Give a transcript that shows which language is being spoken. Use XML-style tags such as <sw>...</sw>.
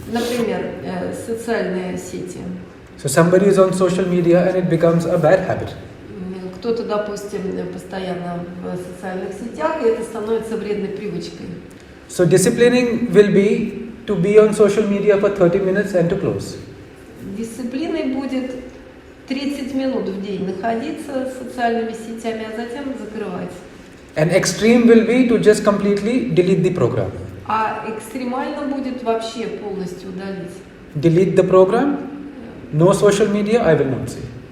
<ru>Например, социальные сети.</ru> <en>So somebody is on social media and it becomes a bad habit.</en> <ru>Кто-то, допустим, постоянно в социальных сетях, и это становится вредной привычкой.</ru> <en>So disciplining will be to be on social media for 30 minutes and to close.</en> <ru>Дисциплиной будет 30 минут в день находиться с социальными сетями, а затем закрывать.</ru> <en>And extreme will be to just completely delete the program.</en> <ru>А экстремально будет вообще полностью удалить.</ru> <en>Delete the program, no social media, I will not see.</en>